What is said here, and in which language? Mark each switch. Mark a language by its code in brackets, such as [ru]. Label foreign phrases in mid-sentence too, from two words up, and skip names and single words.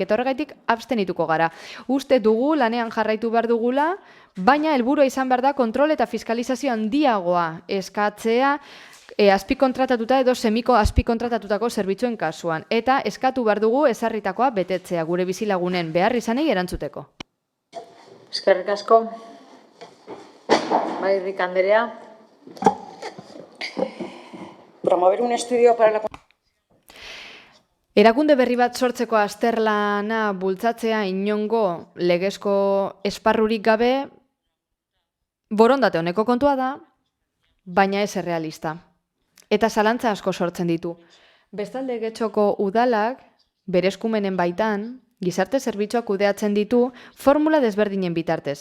[eu] Eta horregaitik abstenituko gara. Uste dugu lanean jarraitu behar dugula, baina helburua izan behar da kontrol eta fiskalizazio handiagoa eskatzea, azpikontratatuta edo semiko azpikontratatutako zerbitzuen kasuan. Eta eskatu behar dugu ezarritakoa betetzea gure bizilagunen behar izanei erantzuteko. Eskerrik asko. Bai, Rik Anderea. [es] Promover un estudio para la... [eu] Erakunde berri bat sortzeko azterlana bultzatzea inongo legezko esparrurik gabe borondate honeko kontua da, baina ez errealista. Eta zalantza asko sortzen ditu. Bestalde Getxoko udalak, bere eskumenen baitan, gizarte zerbitzuak kudeatzen ditu formula desberdinen bitartez.